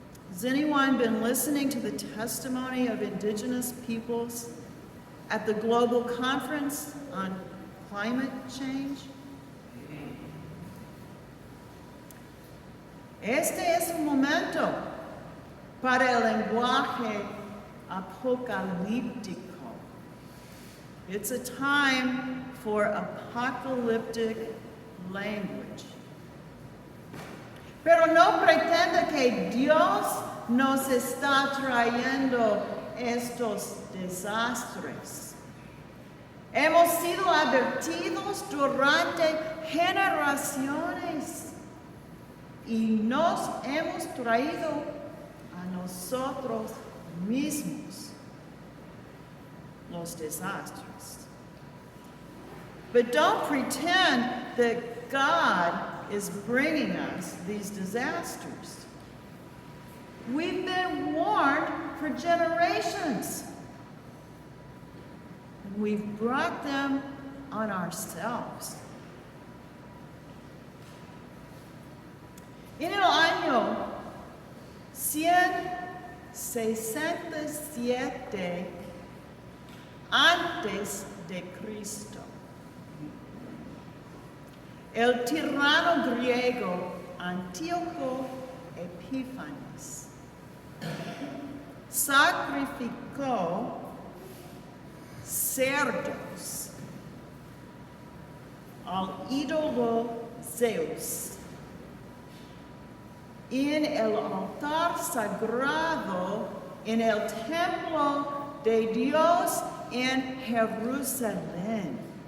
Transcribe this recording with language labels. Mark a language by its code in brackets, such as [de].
[en] Has anyone been listening to the testimony of indigenous peoples at the Global Conference on Climate Change? [es] Este es un momento para el lenguaje apocalíptico. [en] It's a time for apocalyptic language. [es] Pero no pretenda que Dios nos está trayendo estos desastres. Hemos sido advertidos durante generaciones y nos hemos traído a nosotros mismos los desastres. [en] But don't pretend that God is bringing us these disasters. We've been warned for generations. And we've brought them on ourselves. [es] En el año 167 antes de Cristo, el tirano griego Antíoco Epífanes sacrificó cerdos al ídolo Zeus en el altar sagrado en el templo de Dios en Jerusalén.